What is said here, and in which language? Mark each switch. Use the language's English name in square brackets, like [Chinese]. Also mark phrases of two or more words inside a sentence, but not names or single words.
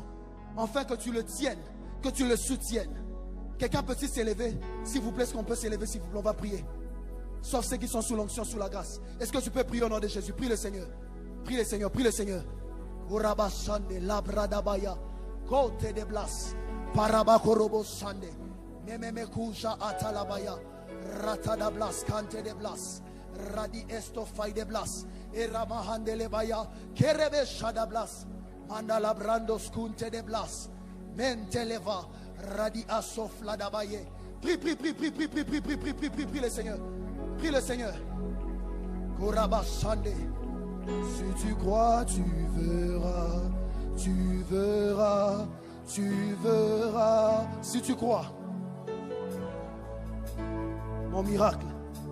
[French] Enfin que tu le tiennes, que tu le soutiennes. Quelqu'un peut-il s'élever? S'il vous plaît, est-ce qu'on peut s'élever? S'il vous plaît, on va prier. Sauf ceux qui sont sous l'onction, sous la grâce. Est-ce que tu peux prier au nom de Jésus? Prie le Seigneur. Prie le Seigneur, prie le Seigneur. Urabashande, labradabaya, kote de blas, parabakorobo sande, mememekuja atalabaya, ratada blas, kante de blas, radi esto fai de blas, eramahande lebaya, kerebe shada blas, mandala brandos kunte de blas, mente leva, radi asofla dabaye. Prie, prie, prie, prie, prie, prie, prie, prie, prie, prie, prie, prie le Seigneur. Prie le Seigneur. Kurabashande. Si tu crois, tu verras, tu verras, tu verras. Si tu crois, mon miracle.